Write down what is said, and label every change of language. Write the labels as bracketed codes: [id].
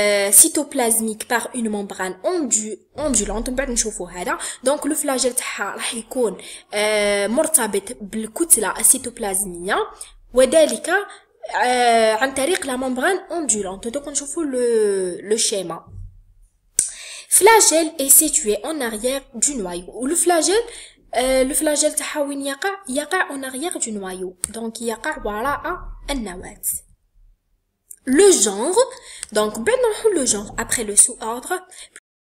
[fr] cytoplasmique par une membrane ondulante. [ar] بعد نشوفوا هذا. [fr] donc le flagelle [ar] تاعها راح يكون مرتبط بالكتلة السيتوبلازمية وذلك عن طريق [fr] la membrane ondulante. donc نشوفوا le schéma. Flagelle est situé en arrière du noyau. Le flagelle [ar] لو فلاجيل تاعها وين يقع [fr] en arrière du noyau [ar] donc يقع وراء النواة. [fr] Le genre, donc ben non le genre après le sous-ordre